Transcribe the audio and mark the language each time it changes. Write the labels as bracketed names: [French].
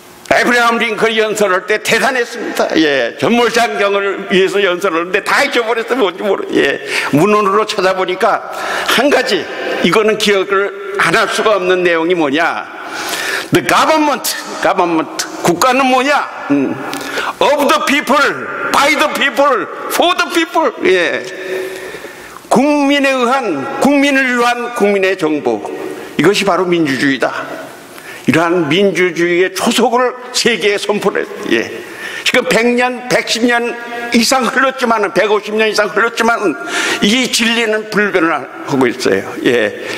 [Korean] 에브라함 링컨이 연설할 때 대단했습니다. 예, 전몰 장병을 위해서 연설을 하는데 다 잊어버렸어요. 뭔지 예, 문헌으로 찾아보니까 한 가지, 이거는 기억을 안 할 수가 없는 내용이 뭐냐. [English] The government, [Korean] 국가는 뭐냐? [English] Of the people, by the people, for the people. [Korean] 예, 국민에 의한, 국민을 위한 국민의 정부. 이것이 바로 민주주의다. 이러한 민주주의의 초석을 세계에 선포를 했어요. 예. 지금 100년, 110년 이상 흘렀지만, 150년 이상 흘렀지만, 이 진리는 불변을 하고 있어요. 예.